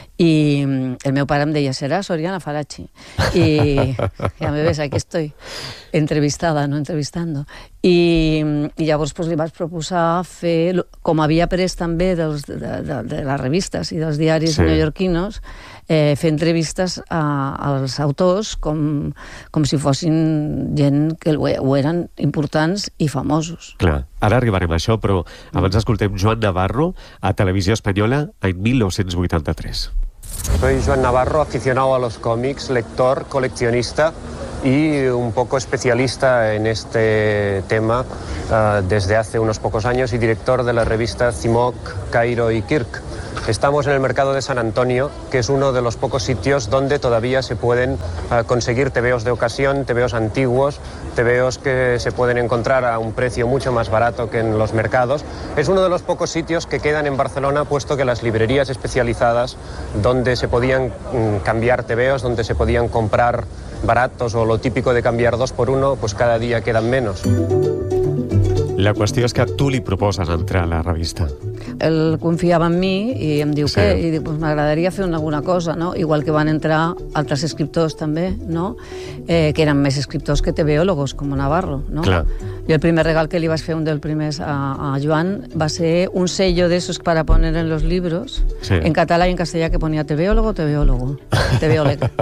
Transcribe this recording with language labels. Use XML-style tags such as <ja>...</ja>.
<ca>I el meu pare em deia, seràs Oriana Fallaci, i ja</ca> <es>me ves, aquí estoy entrevistada, no entrevistando,</es> <ca>i llavors li vaig proposar fer, com havia après també de les revistes i dels diaris neoyorquinos, fer entrevistes als autors com si fossin gent que ho eren, importants i famosos. Clar, ara arribarem a això, però abans escoltem Joan Navarro a Televisió Espanyola en 1983.</ca> <es>Soy Joan Navarro, aficionado a los cómics, lector, coleccionista y un poco especialista en este tema desde hace unos pocos años y director de la revista Cimoc, Cairo y Kirk. Estamos en el mercado de San Antonio, que es uno de los pocos sitios donde todavía se pueden conseguir tebeos de ocasión, tebeos antiguos, tebeos que se pueden encontrar a un precio mucho más barato que en los mercados. Es uno de los pocos sitios que quedan en Barcelona, puesto que las librerías especializadas donde se podían cambiar tebeos, donde se podían comprar baratos o lo típico de cambiar dos por uno, pues cada día quedan menos.</es> <ca>La qüestió és que tu li proposes entrar a la revista. Ell confiava en mi i em diu què? I diu, pues m'agradaria fer alguna cosa, no? Igual que van entrar altres escriptors també, no? Que eren més escriptors que tebeòlogos, com Navarro, no? Clar. Jo el primer regal que li vaig fer, un dels primers a Joan, va ser un sello d'esos per a</ca> <es>poner en los libros,</es> <ca>sí, en català i en castellà, que ponia tebeòlogo, tebeòlogo, tebeòleg.</ca>